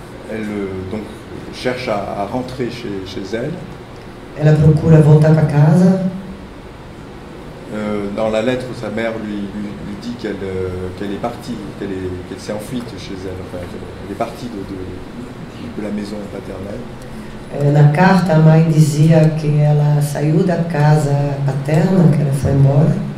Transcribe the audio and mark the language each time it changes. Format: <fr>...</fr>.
<fr>Elle donc cherche à rentrer chez elle.</fr> <pt>ela procura voltar para casa.</pt> <fr>Dans la lettre, sa mère lui dit qu'elle est partie, qu'elle s'est enfuie chez elle, enfin, elle est partie de la maison paternelle.</fr> <pt>Na carta, a mãe dizia que ela saiu da casa paterna, que ela foi embora.</pt>